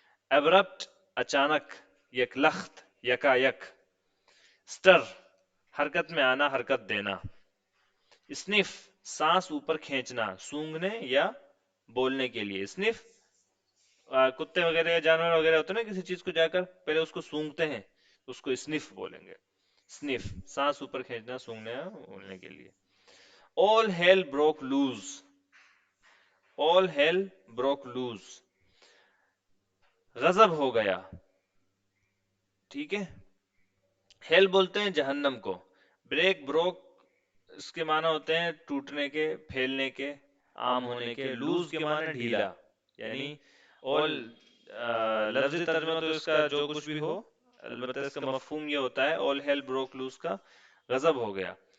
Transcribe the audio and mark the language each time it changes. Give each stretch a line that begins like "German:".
Urdu: Abrupt اچانک، یکلخت یکا یک. سٹر حرکت میں آنا، حرکت دینا. اسنف سانس اوپر کھینچنا، سونگھنے یا بولنے کے لیے. اسنف کتے وغیرہ یا جانور وغیرہ ہوتے ہیں نا، کسی چیز کو جا کر پہلے اس کو سونگتے ہیں، اس کو اسنف بولیں گے. اسنف سانس اوپر کھینچنا، سونگنے یا بولنے کے لیے.
English: all hell broke loose، all hell broke loose،
Urdu: غضب ہو گیا. ٹھیک ہے، ہیل بولتے ہیں جہنم کو. بریک بروک اس کے معنی ہوتے ہیں ٹوٹنے کے، پھیلنے کے، عام ہونے کے. لوز کے معنی ڈھیلا، یعنی all لفظی ترجمہ تو اس کا جو کچھ بھی ہو، البتہ اس کا مفہوم یہ ہوتا ہے
English: all hell broke loose
Urdu: کا غضب ہو گیا.